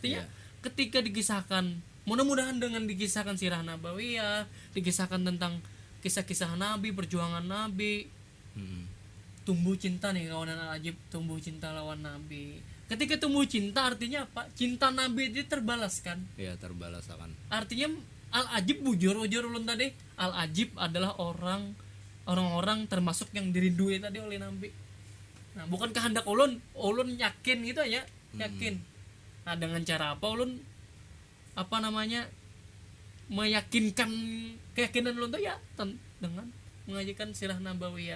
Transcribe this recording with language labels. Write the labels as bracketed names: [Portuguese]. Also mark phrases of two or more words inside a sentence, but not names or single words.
[Indonesian] Artinya ketika dikisahkan, mudah-mudahan dengan dikisahkan sirah nabawiyah, dikisahkan tentang kisah-kisah Nabi, perjuangan Nabi, tumbuh cinta nih kawanan Al-Ajib, tumbuh cinta lawan Nabi. Ketika tumbuh cinta artinya apa? Cinta Nabi itu terbalaskan. Iya, terbalaskan. [Banjar] Artinya Al-Ajib bujur ulun tadi. [Indonesian] Al-Ajib adalah orang-orang termasuk yang dirindui tadi oleh Nabi. [Banjar] Nah, bukan kehendak ulun yakin gitu ya, yakin. Nah, dengan cara apa ulun meyakinkan keyakinan ulun tuh ya dengan mengajarkan sirah nabawiyah.